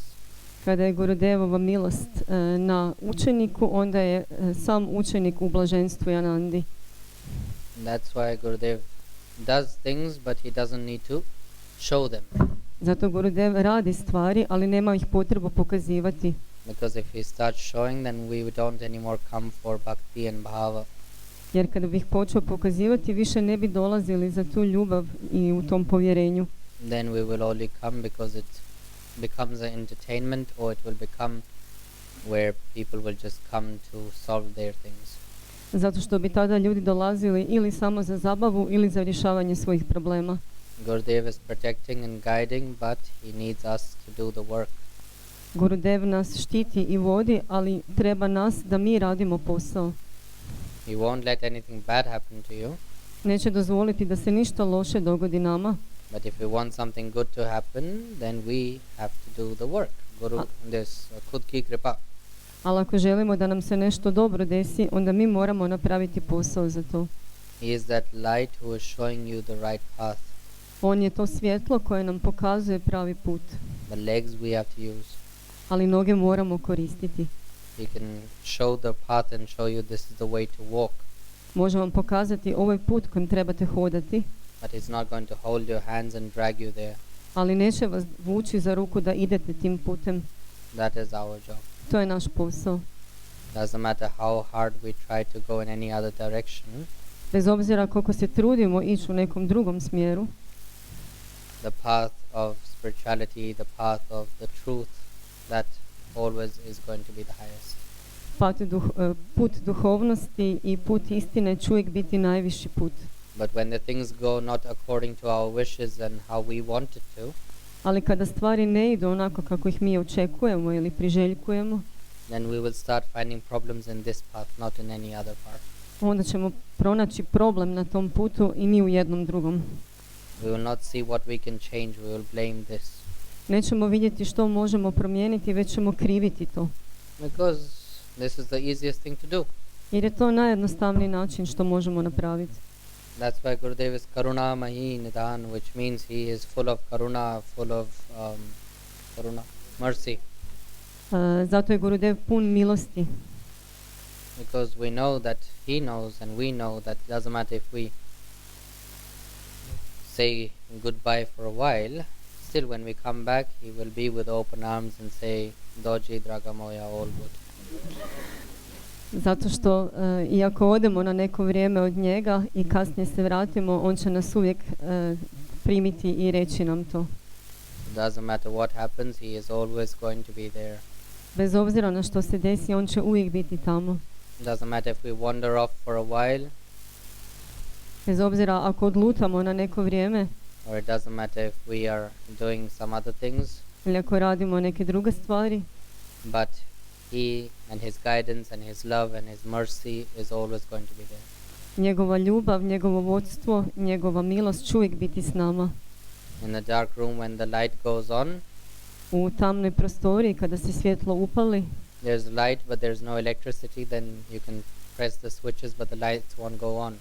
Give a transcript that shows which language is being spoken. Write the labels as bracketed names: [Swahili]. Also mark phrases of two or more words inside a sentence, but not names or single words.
[Croatian] Kada je Gurudevova milost na učeniku, onda je sam učenik u blaženstvu i anandi. [English] That's why Gurudev does things, but he doesn't need to show them. [Croatian] Zato Gurudev radi stvari, ali nema ih potrebu pokazivati. [English] Because if he starts showing, then we don't anymore come for bhakti and bhava. [Croatian] Jer kada bih počeo pokazivati, više ne bi dolazili za tu ljubav i u tom povjerenju. [English] Then we will only come because it becomes an entertainment, or it will become where people will just come to solve their things. [Croatian] Zato što bi tada ljudi dolazili ili samo za zabavu ili za rješavanje svojih problema. [English] Gurudev is protecting and guiding, but he needs us to do the work. [Croatian] Gurudev nas štiti i vodi, ali treba nas da mi radimo posao. [English] He won't let anything bad happen to you. [Croatian] Neće dozvoliti da se ništa loše dogodi nama. [English] But if we want something good to happen, then we have to do the work. [Hindi] Guru, this khud ki kripa. [Croatian] Ali ako želimo da nam se nešto dobro desi, onda mi moramo napraviti posao za to. [English] He is that light who is showing you the right path. [Croatian] On je to svjetlo koje nam pokazuje pravi put. [English] The legs we have to use. [Croatian] Ali noge moramo koristiti. [English] He can show the path and show you this is the way to walk. [Croatian] Može vam pokazati ovaj put kojim trebate hodati, [English] but He's not going to hold your hands and drag you there. [Croatian] ali neće vas vući za ruku da idete tim putem. [English] That is our job. [Croatian] To je naš posao. [English] Doesn't matter how hard we try to go in any other direction, [Croatian] Bez obzira koliko se trudimo ići u nekom drugom smjeru, [English] the path of spirituality, the path of the truth, that always is going to be the highest. [Croatian] put duhovnosti i put istine će uvijek biti najviši put. [English] But when the things go not according to our wishes and how we want it to, [Croatian] Ali kada stvari ne idu onako kako ih mi očekujemo ili priželjkujemo, [English] then we will start finding problems in this path, not in any other path. [Croatian] onda ćemo pronaći problem na tom putu i ni u jednom drugom. [English] We will not see what we can change, we will blame this. [Croatian] Nećemo vidjeti što možemo promijeniti, već ćemo kriviti to. [English] Because this is the easiest thing to do. [Croatian] Jer je to najjednostavniji način što možemo napraviti. [English] That's why Gurudev is [Sanskrit] Karuna Mahi Nidan, [English] which means he is full of karuna, full of mercy. [Croatian] Zato je Gurudev pun milosti. [English] Because we know that he knows and we know that it doesn't matter if we say goodbye for a while, still when we come back he will be with open arms and say [Croatian] Doji Draga Moja, [English] all good. [Croatian] Zato što iako odemo na neko vrijeme od njega i kasnije se vratimo, on će nas uvijek primiti i reći nam to. [English] It doesn't matter what happens, he is always going to be there. [Croatian] Bez obzira na što se desi, on će uvijek biti tamo. [English] It doesn't matter if we wander off for a while, [Croatian] Bez obzira ako odlutamo na neko vrijeme [English] or it doesn't matter if we are doing some other things, [Croatian] ili ako radimo neke druge stvari, [English] but he and his guidance and his love and his mercy is always going to be there. [Croatian] njegova ljubav, njegovo vodstvo, njegova milost će uvijek biti s nama. [English] In the dark room when the light goes on, [Croatian] U tamnoj prostoriji kada se svjetlo upali, [English] there's light but there's no electricity, then you can press the switches but the lights won't go on.